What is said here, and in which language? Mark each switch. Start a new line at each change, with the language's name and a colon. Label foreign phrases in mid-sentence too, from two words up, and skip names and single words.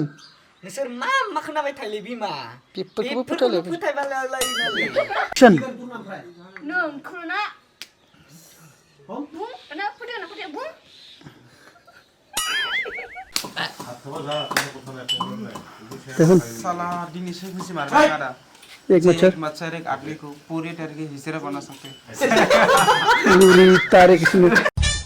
Bodo: नोंसोर मा खोनाबाय थायोलै बिमा बेफोरखौबो फोथायबायलायोनालै एक्शन नों कर'ना बुं ना फोथाया बुं
Hindi: साला दिन से खुशी मार रहा है
Bodo: एक
Hindi: मच्छर एक आदमी को पूरी तरह से हिस्सा बना सकते तारीख